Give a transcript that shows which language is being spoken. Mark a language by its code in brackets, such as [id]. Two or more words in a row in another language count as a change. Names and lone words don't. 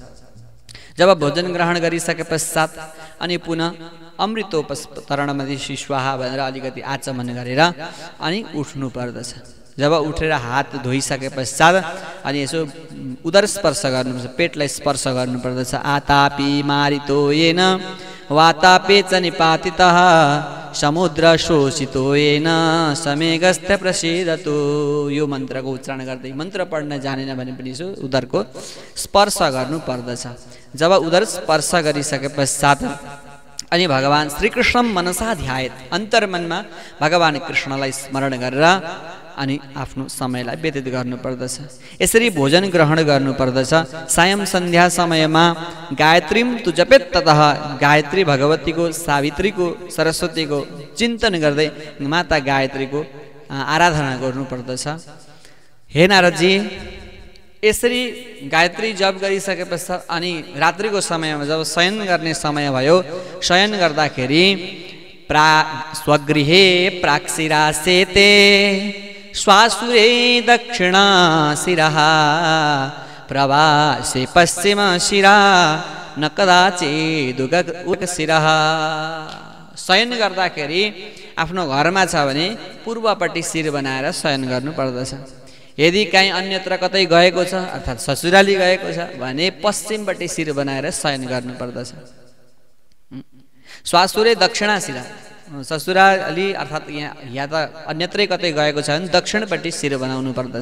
[ne] जब भोजन ग्रहण गरिसके पश्चात अनि पुनः [sa] अमृतोपस्तरणमध्ये स्वाहा [ne] भनेर अलिकति आचमन गरेर अनि उठ्नु पर्दछ। जब उठेर हात धोइसके पश्चात अनि यसो उदर स्पर्श गर्नुपर्छ, पेटलाई स्पर्श गर्नुपर्दछ। [sa] आतापि मारितो येन वातापे च निपातितः समुद्र शोषितो येन समेगस्त्य प्रसीदतु। [ne] यो मन्त्रको उच्चारण गर्दै मन्त्र पढ्न जानेन भने पनि यसो उदरको स्पर्श गर्नुपर्दछ। जब उदर स्पर्श गरिसके पश्चात अनि भगवान श्रीकृष्ण [sa] मनसा ध्यायत [ne] अन्तर्मनमा भगवान कृष्णलाई स्मरण गरेर अनि आफ्नो समयलाई व्यतीत गर्नुपर्दछ। यसरी भोजन ग्रहण गर्नुपर्दछ। सायं सन्ध्या समयमा [sa] गायत्रीम तु जपेत ततः [ne] गायत्री भगवतीको सावित्रीको सरस्वतीको चिन्तन गर्दै माता गायत्रीको आराधना गर्नुपर्दछ। हे नारदजी, यसरी गायत्री जप गरिसके पश्चात अनि रात्रिको समयमा जब शयन गर्ने समय भयो, शयन गर्दाखेरि [sa] स्वगृहे प्राक्शिरासेते श्वासुरे दक्षिणा शिरः प्रवासे पश्चिम शिरा न कदाचिदुग शिरः। [ne] शयन गर्दाखेरि आफ्नो घरमा छ भने पूर्वपट्टि शिर बनाएर शयन गर्नुपर्दछ। यदि कहीँ अन्यत्र कतै गएको छ अर्थात् ससुराली गएको छ भने पश्चिमपट्टि शिर बनाएर शयन गर्नुपर्दछ। [sa] श्वासुरे दक्षिणा शिरा, [ne] ससुराली अर्थात् यहाँ त अन्यत्रै कतै गएको छ भने दक्षिणपट्टि शिर बनाउनु पर्दछ।